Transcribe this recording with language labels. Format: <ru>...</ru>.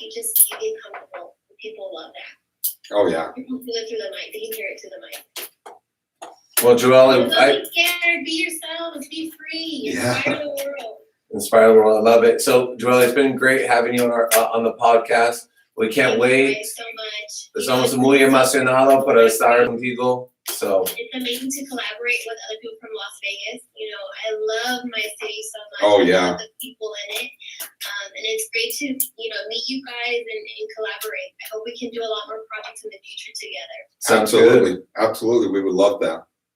<en>You get comfortable. People love that. Oh yeah. People feel it through the mic. They can hear it through the mic. well, Joelle, Don't be scared. Be yourselves. Be free. Inspire the world. Inspire the world. I love it. So Joelle, it's been great having you on the podcast. We can't wait. Thank you so much.</en> <es>Estamos muy emocionados para estar contigo.</es> <en>So It's amazing to collaborate with other people from Las Vegas. I love my city so much. Oh, I yeah. love the people in it. And it's great to, meet you guys and collaborate. I hope we can do a lot more projects in the future together. sounds good. Absolutely. We would love that.</en>